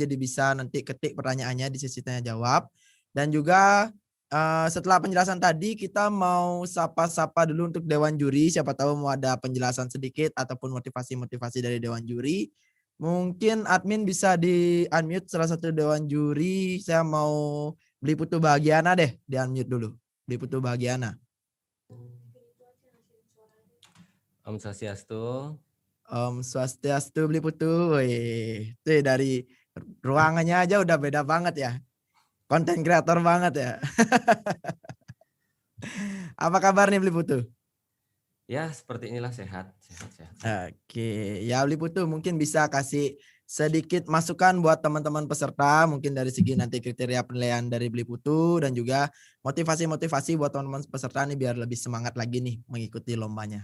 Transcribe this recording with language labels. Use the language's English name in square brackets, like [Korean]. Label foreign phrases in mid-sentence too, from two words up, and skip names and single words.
[Indonesian] Jadi bisa nanti ketik pertanyaannya di sesi tanya jawab. Dan juga setelah penjelasan tadi kita mau sapa-sapa dulu untuk Dewan Juri. Siapa tahu mau ada penjelasan sedikit ataupun motivasi-motivasi dari Dewan Juri. Mungkin admin bisa di-unmute salah satu Dewan Juri. Saya mau Beli Putu Bahagiana deh, di-unmute dulu. Beli Putu Bahagiana. [Balinese] Om Swastiastu. Om Swastiastu Beli Putu. Wih, [Indonesian] tuh dari ruangannya aja udah beda banget ya. Konten kreator banget ya. Apa kabar nih Beli Putu? Ya, seperti inilah sehat. Oke, ya Beli Putu mungkin bisa kasih sedikit masukan buat teman-teman peserta, mungkin dari segi nanti kriteria penilaian dari Beli Putu dan juga motivasi-motivasi buat teman-teman peserta nih biar lebih semangat lagi nih mengikuti lombanya.